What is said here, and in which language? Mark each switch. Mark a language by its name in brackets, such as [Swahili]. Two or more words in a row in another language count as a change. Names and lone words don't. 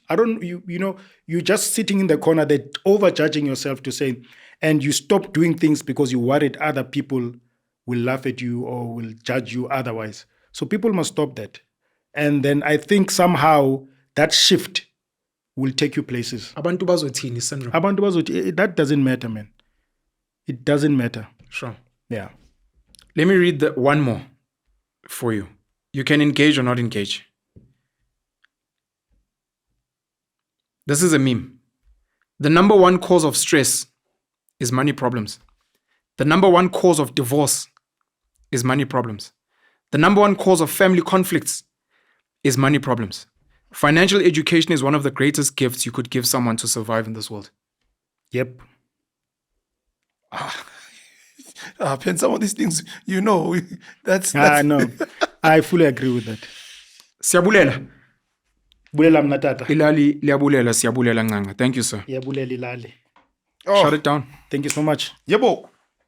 [English] I don't, you're just sitting in the corner, that overjudging yourself to say, and you stop doing things because you worried other people will laugh at you or will judge you otherwise. So people must stop that. And then I think somehow that shift will take you places. [Xhosa] Abantu bazothini syndrome. [English] That doesn't matter, man. It doesn't matter. Sure. Yeah. Let me read one more for you. You can engage or not engage. This is a meme. The number 1 cause of stress is money problems. The number 1 cause of divorce is money problems. The number 1 cause of family conflicts is money problems. Financial education is one of the greatest gifts you could give someone to survive in this world. Yep. Pen some of these things, that's I know. I fully agree with that. [Xhosa] Siyabulela. Bulela mna tata. Ilali liyabulela, siyabulela Ngcangca. [English] Thank you, sir. [Xhosa] Iyabulela ilali. [English] Shut it down. Thank you so much. [Zulu] Yebo.